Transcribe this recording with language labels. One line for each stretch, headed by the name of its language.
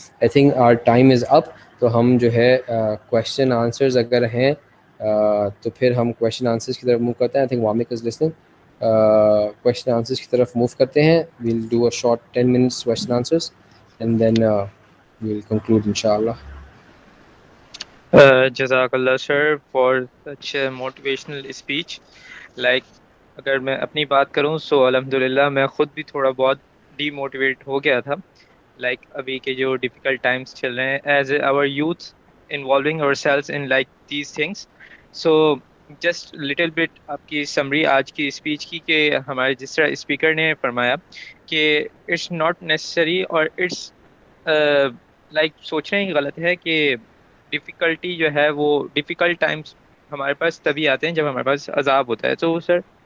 English: I think our time is up.
Urdu: تو ہم جو ہے کویشچن آنسرز اگر ہیں تو پھر ہم کویشچن آنسرز کی طرف موو کرتے ہیں.
English: I think Wamiq is listening. Question answers
Urdu: کی طرف موو کرتے ہیں.
English: We'll do a short 10 minutes question answers and then we'll conclude inshallah. Jazakallah sir for such a motivational speech.
Urdu: Like اگر میں اپنی بات کروں سو الحمدللہ میں خود بھی تھوڑا بہت ڈی موٹیویٹ ہو گیا تھا.
English: like
Urdu: ابھی کے جو ڈیفیکلٹ ٹائمس چل رہے ہیں
English: As our youth involving ourselves in like these things. So just little bit
Urdu: آپ کی سمری آج کی اسپیچ کی کہ ہمارے جس طرح اسپیکر نے فرمایا کہ
English: it's not necessary
Urdu: اور اٹس لائک سوچنا ہی غلط ہے کہ ڈیفیکلٹی جو ہے وہ ڈیفیکلٹ ٹائمس ہمارے پاس تبھی آتے ہیں جب ہمارے پاس عذاب ہوتا ہے. تو سر